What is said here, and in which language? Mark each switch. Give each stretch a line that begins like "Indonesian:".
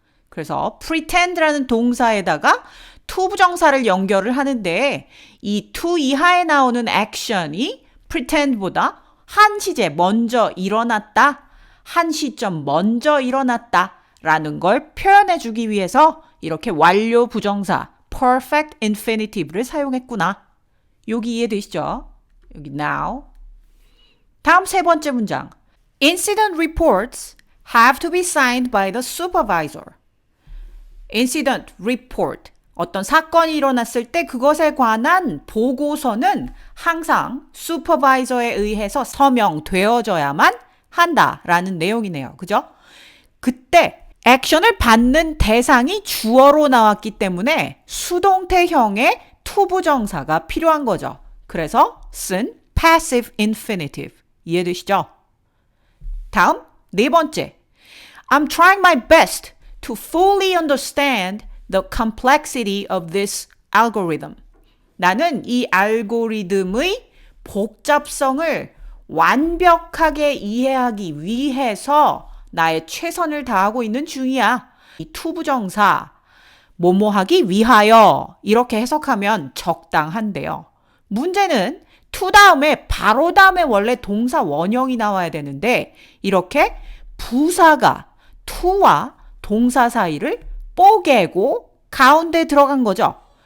Korean: 그래서 pretend라는 동사에다가 to 부정사를 연결을 하는데 이 to 이하에 나오는 액션이 pretend보다 한 시제 먼저 일어났다, 한 시점 먼저 일어났다 라는 걸 표현해 주기 위해서 이렇게 완료 부정사 perfect infinitive를 사용했구나. 여기 이해되시죠? 여기 now. 다음 세 번째 문장.
English: Incident reports have to be signed by the supervisor. Incident report.
Korean: 어떤 사건이 일어났을 때 그것에 관한 보고서는 항상 슈퍼바이저에 의해서 서명되어져야만 한다라는 내용이네요. 그죠? 그때 액션을 받는 대상이 주어로 나왔기 때문에 수동태형의 to 부정사가 필요한 거죠. 그래서 쓴 passive infinitive. 이해되시죠? 다음 네 번째.
English: I'm trying my best to fully understand the complexity of this algorithm.
Korean: 나는 이 알고리즘의 복잡성을 완벽하게 이해하기 위해서 나의 최선을 다하고 있는 중이야. 이 투부정사, 뭐뭐 하기 위하여 이렇게 해석하면 적당한데요. 문제는 to 다음에 바로 다음에 원래 동사 원형이 나와야 되는데 이렇게 부사가 to와 동사 사이를 뽀개고 가운데 들어간 거죠.